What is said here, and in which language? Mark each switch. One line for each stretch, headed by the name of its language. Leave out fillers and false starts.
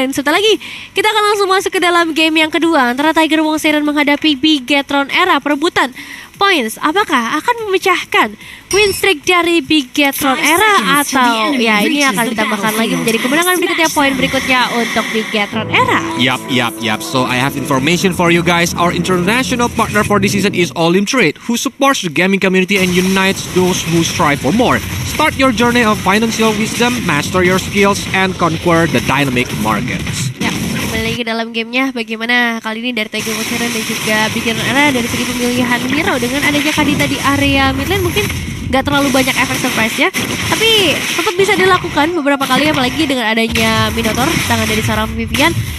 Indonesian: Dan setelah lagi kita akan langsung masuk ke dalam game yang kedua antara Tiger Wong Siren menghadapi Bigetron Era. Perebutan points apakah akan memecahkan win streak dari Bigetron Era atau ya ini akan ditambahkan lagi menjadi kemenangan berikutnya, poin berikutnya untuk Bigetron Era. Yup.
English: So I have information for you guys. Our international partner for this season is Olim Trade, who supports the gaming community and unites those who strive for more. Start your journey of financial wisdom, master your skills, and conquer the dynamic markets.
Indonesian: Ya, kembali lagi ke dalam gamenya. Bagaimana kali ini dari Tiger Wong Siren dan juga Bigetron Era dari segi pemilihan hero dengan adanya Kadita di area mid lane mungkin gak terlalu banyak efek surprise ya, tapi tetap bisa dilakukan beberapa kali, apalagi dengan adanya Minotaur tangan dari seorang Vivian.